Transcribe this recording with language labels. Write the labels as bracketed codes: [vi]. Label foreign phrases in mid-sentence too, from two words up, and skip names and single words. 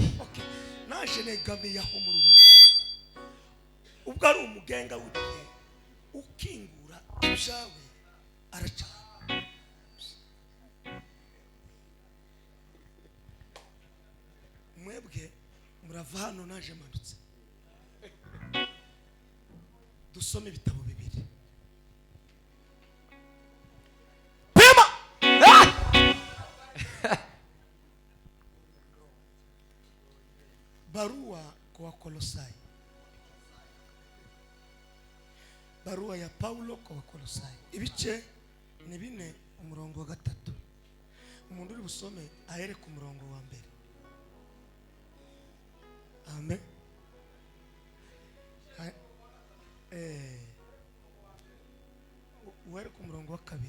[rw] okay naje negamiye aho mu rubavu ubwo ari umugenga w'ibihe ukingura ibyawe aracahari mwebwe murava hano naje manutse dusome ibitabo bibiri [sw] pema barua kwa Kolosai barua ya Paulo kwa Kolosai [rw] ibice ni 4 umurongo wa 3 umuntu uri busome ahere ku murongo wa mbere. Amen. Uhere ku murongo wa kabiri.